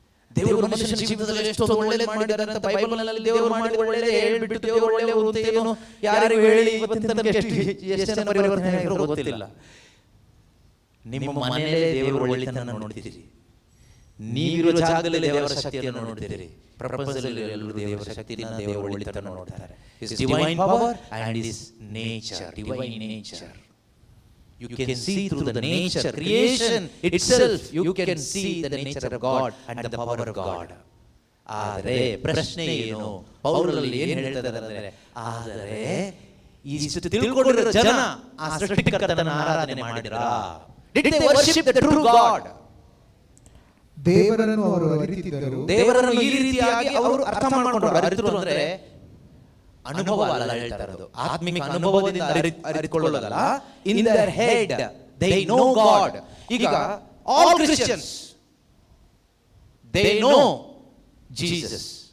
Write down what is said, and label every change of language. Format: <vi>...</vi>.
<kn>ದೇವರು ಮನುಷ್ಯನ ಜೀವಿತದಲ್ಲಿ ಎಷ್ಟೊಂದು ಒಳ್ಳೆಯದು ಮಾಡಿದ್ದಾರೆ ಅಂತ ಬೈಬಲ್ನಲ್ಲಿ ದೇವರು ಮಾಡಿ ಒಳ್ಳೆಯದೇ ಹೇಳ್ಬಿಟ್ಟು ದೇವರು ಒಳ್ಳೆಯವರು ಅಂತ ಏನು ಯಾರಿಗೂ ಹೇಳಿ ಇವತ್ತಿನ ತನಕ ಎಷ್ಟು ಜನ ಪರಿವರ್ತನೆ ಆಗಿರೋ ಗೊತ್ತಿಲ್ಲ. ನಿಮ್ಮ ಮನೆಯಲ್ಲೇ ದೇವರು ಒಳ್ಳೆತನ ನೋಡ್ತೀರಿ, ನೀವಿರೋ ಜಾಗದಲ್ಲಿ ದೇವರ ಶಕ್ತಿಯನ್ನು ನೋಡ್ತೀರಿ. ಪ್ರಪಂಚದಲ್ಲಿ ಎಲ್ಲರೂ ದೇವರ ಶಕ್ತಿನ ದೇವರ ಒಳ್ಳೆತನ ನೋಡ್ತಾರೆ.</kn> <en>His divine power and his nature, divine nature. You can see through the nature, creation itself, you can see the nature of God and the power of God.</en> <kn>ಆದರೆ ಪ್ರಶ್ನೆ ಏನು, ಪೌಲರಲ್ಲಿ ಏನು ಹೇಳ್ತಾರೆ ಅಂದರೆ, ಆದರೆ ಇಷ್ಟು ತಿಳ್ಕೊಂಡಿರೋ ಜನ ಆ ಸೃಷ್ಟಿಕರ್ತನ ಆರಾಧನೆ ಮಾಡಿದ್ರಾ?</kn> <en>Did they worship the true God?</en> <kn>ದೇವರನ್ನು ಅವರು ಅರಿತಿದ್ದರು. ದೇವರನ್ನು ಈ ರೀತಿಯಾಗಿ ಅವರು ಅರ್ಥ ಮಾಡಿಕೊಂಡ್ರು. ಅರಿತರು ಅಂದ್ರೆ ಅನುಭವ ಅಲ್ಲ ಹೇಳ್ತಾ ಇರೋದು, ಆತ್ಮಿಕ ಅನುಭವದಿಂದ ಅರಿತುಕೊಳ್ಳೋದಲ್ಲ.</kn> <en>In their head they know God. ಈಗ all Christians they know Jesus.</en>